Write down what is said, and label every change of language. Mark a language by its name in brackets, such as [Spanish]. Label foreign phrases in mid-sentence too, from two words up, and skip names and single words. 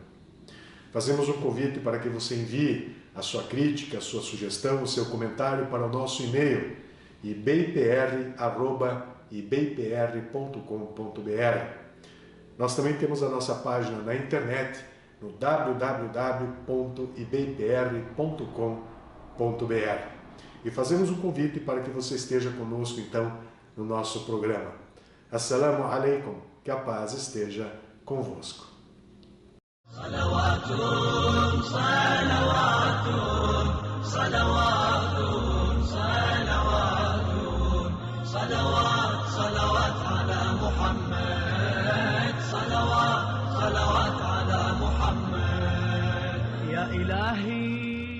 [Portuguese] Fazemos um convite para que você envie a sua crítica, a sua sugestão, o seu comentário para o nosso e-mail ibpr@ibpr.com.br. Nós também temos a nossa página na internet no www.ibpr.com.br. E fazemos um convite para que você esteja conosco então no nosso programa. [Arabic] السلام عليكم, [Portuguese] que a paz esteja convosco. [Arabic] صلوات، صلوات، صلوات، صلوات, صلوات، صلوات على محمد، صلوات، صلوات إلهي